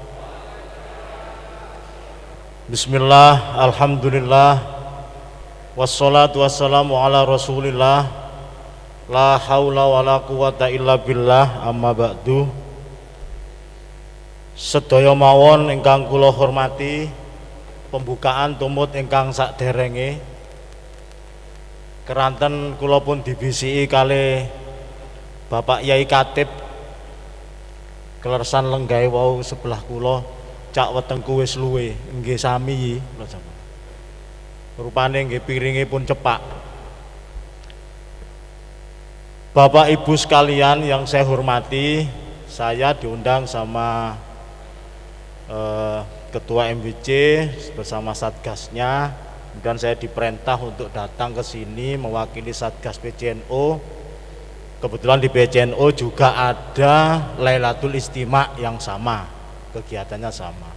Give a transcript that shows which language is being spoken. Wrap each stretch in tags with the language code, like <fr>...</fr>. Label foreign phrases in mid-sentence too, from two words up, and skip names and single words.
<ar>بسم الله، الحمد لله، والصلاة والسلام على رسول الله، لا حول ولا قوة إلا بالله، أما بعد.</ar> <jv>Sedaya mawon ingkang kula hormati, pembukaan tumut ingkang saderenge keranten kula pun dibisiki kalih Bapak Yai Katib Kelersan Lenggae wau sebelah kula, cak wetengku wis luwe, nggih sami rupane nggih piringe pun cepak.</jv> <id>Bapak Ibu sekalian yang saya hormati, saya diundang sama Ketua MBC bersama Satgasnya, dan saya diperintah untuk datang ke sini mewakili Satgas PCNU. Kebetulan di PCNU juga ada Lailatul Istima yang sama, kegiatannya sama.</id>